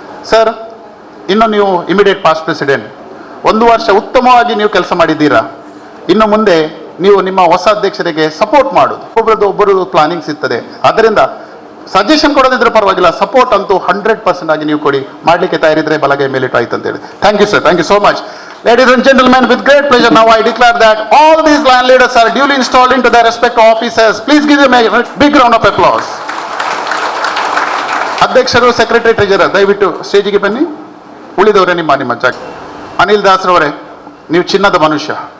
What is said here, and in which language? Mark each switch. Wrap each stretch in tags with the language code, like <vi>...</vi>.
<kn>Sir, ಇನ್ನು ನೀವು immediate past president, 1 ವರ್ಷ ಉತ್ತಮವಾಗಿ ನೀವು ಕೆಲಸ ಮಾಡಿದ್ದೀರಾ. ಇನ್ನು ಮುಂದೆ ನೀವು ನಿಮ್ಮ ಹೊಸ ಅಧ್ಯಕ್ಷರಿಗೆ ಸಪೋರ್ಟ್ ಮಾಡೋದು, ಒಬ್ಬರದ್ದು ಪ್ಲಾನಿಂಗ್ಸ್ ಇರ್ತದೆ. ಅದರಿಂದ ಸಜೆಷನ್ ಕೊಡೋದಿದ್ರೆ ಪರವಾಗಿಲ್ಲ, ಸಪೋರ್ಟ್ ಅಂತೂ 100% ಆಗಿ ನೀವು ಕೊಡಿ. ಮಾಡಲಿಕ್ಕೆ ತಯಾರಿದ್ರೆ ಬಲಗೈ ಮೇಲಿಟ್ಟು ಆಯ್ತು ಅಂತ ಹೇಳಿ.</kn> <en>Thank you sir, thank you so much. Ladies and gentlemen, with great pleasure now I declare that all these land leaders are duly installed into their respective offices. Please give them a big round of applause.</en> <kn>ಅಧ್ಯಕ್ಷರು, secretary, treasurer ದಯವಿಟ್ಟು ಸ್ಟೇಜಿಗೆ ಬನ್ನಿ. ಉಳಿದವರೇ ನಿಮ್ಮ ಜಾಗ. ಅನಿಲ್ ದಾಸ್ರವರೇ, ನೀವು ಚಿನ್ನದ ಮನುಷ್ಯ.</kn>